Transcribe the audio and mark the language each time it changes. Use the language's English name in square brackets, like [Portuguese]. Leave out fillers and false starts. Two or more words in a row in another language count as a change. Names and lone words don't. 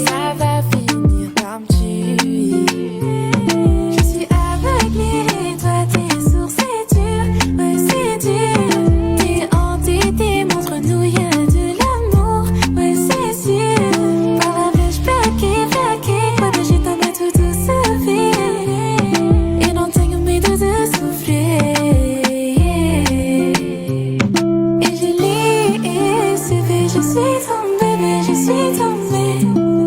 [French] Ça va finir par me tuer. Je suis aveuglée, toi t'es sourd, c'est dur, ouais c'est dur. T'es entêté, montre-nous y'a de l'amour, ouais c'est sûr. Par la bouche plaquée. [Portuguese] Eu não tenho medo de sofrer. [French] Et je lis, je suis ton bébé, je suis ton bébé.